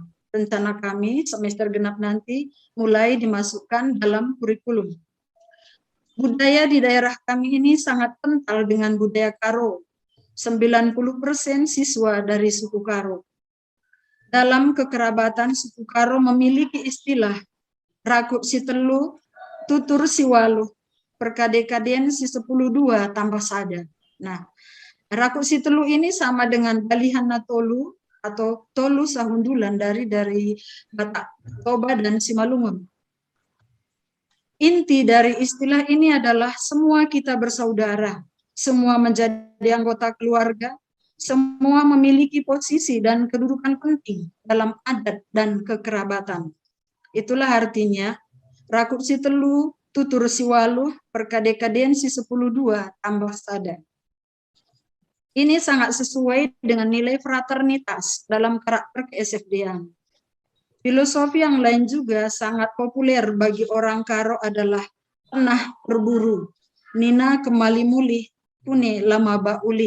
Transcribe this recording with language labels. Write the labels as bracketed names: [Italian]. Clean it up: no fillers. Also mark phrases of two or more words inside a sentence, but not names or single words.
[Indonesian] Rencana kami semester genap nanti mulai dimasukkan dalam kurikulum. Budaya di daerah kami ini sangat kental dengan budaya Karo. 90% siswa dari suku Karo. Dalam kekerabatan, suku Karo memiliki istilah [Batak Karo] Rakut si telu, tutur si walu, perkade-kadean si 10 2 tambah sada. [Indonesian] Nah, [Batak Karo] Rakut si telu [Indonesian] ini sama dengan [Batak Toba] balihan tolu [Indonesian] atau [Batak Toba] tolu sahundulan [Indonesian] dari Batak Toba dan Simalungun. Inti dari istilah ini adalah semua kita bersaudara, semua menjadi anggota keluarga, semua memiliki posisi dan kedudukan penting dalam adat dan kekerabatan. Itulah artinya, [Batak Karo] rakut si telu, tutur si walu, perkade-kadean si 10 2 tambah sada. [Indonesian] Ini sangat sesuai dengan nilai fraternitas dalam karakter ke-SFD-an. Filosofi yang lain juga sangat populer bagi orang Karo adalah pernah berburu, [Batak Karo] nina kembali mulih, pune lama ba ulih.